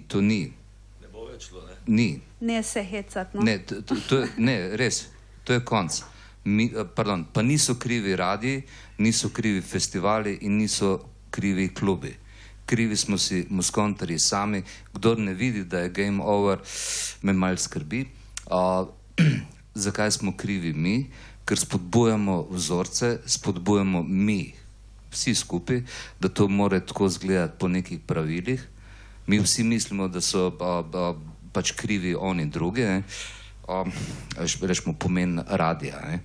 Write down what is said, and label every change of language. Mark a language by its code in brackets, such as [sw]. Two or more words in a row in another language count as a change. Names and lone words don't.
[sl] Ne bo več šlo, ne? Ni. Ne se hecati, no. Ne, res, to je konc. Pa niso krivi radiji, niso krivi festivali in niso krivi klubi. Krivi smo si muskontarji sami. Kdor ne vidi, da je [en] game over, [sl] me malo skrbi. Zakaj smo krivi mi? Ker spodbujamo vzorce, spodbujamo mi, vsi skupaj, da to mora tako izgledati po nekih pravilih. Mi vsi mislimo, da so pač krivi oni drugi, rečemo pomen radija.